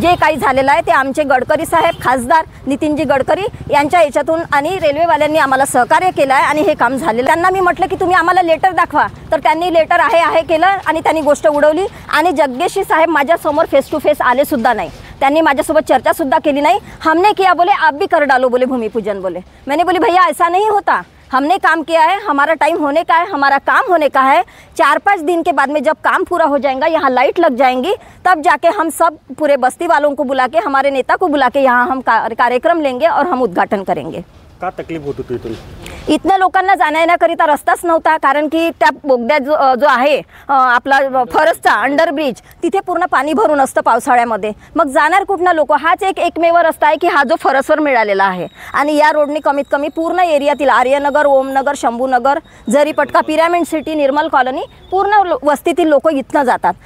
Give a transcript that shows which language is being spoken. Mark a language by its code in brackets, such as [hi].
[mr] जे काही झालेलं आहे ते आमचे गडकरी साहेब, खासदार नितीनजी गडकरी यांच्या याच्यातून आणि रेल्वेवाल्यांनी आम्हाला सहकार्य केलं आहे आणि हे काम झालेलं। त्यांना मी म्हटलं की तुम्ही आम्हाला लेटर दाखवा, तर त्यांनी लेटर आहे केलं आणि त्यांनी गोष्ट उडवली आणि जग्गेशी साहेब माझ्यासमोर फेस टू फेस आले सुद्धा नाही। त्यांनी माझ्यासोबत चर्चा सुद्धा केली नाही। [hi] हमने किया बोले आप भी कर डालो बोले भूमिपूजन बोले। मैंने बोली भैया ऐसा नहीं होता, हमने काम किया है, हमारा टाइम होने का है, हमारा काम होने का है। 4-5 दिन के बाद में जब काम पूरा हो जाएगा, यहाँ लाइट लग जाएंगी, तब जाके हम सब पूरे बस्ती वालों को बुला के, हमारे नेता को बुला के यहाँ हम कार्यक्रम लेंगे और हम उद्घाटन करेंगे। [mr] का तकलीफ होत होती इथून? इथनं लोकांना जाण्या येण्याकरिता रस्ताच नव्हता, कारण की त्या बोगद्या जो आहे आपला फरसचा अंडरब्रिज, तिथे पूर्ण पाणी भरून असतं पावसाळ्यामध्ये। मग जाणार कुठनं लोक? हाच एकमेव रस्ता आहे की हा जो फरसवर मिळालेला आहे आणि या रोडने कमीत कमी पूर्ण एरियातील आर्यनगर, ओमनगर, शंभूनगर, जरीपटका, पिरॅमिड सिटी, निर्मल कॉलनी पूर्ण वस्तीतील लोक इथनं जातात।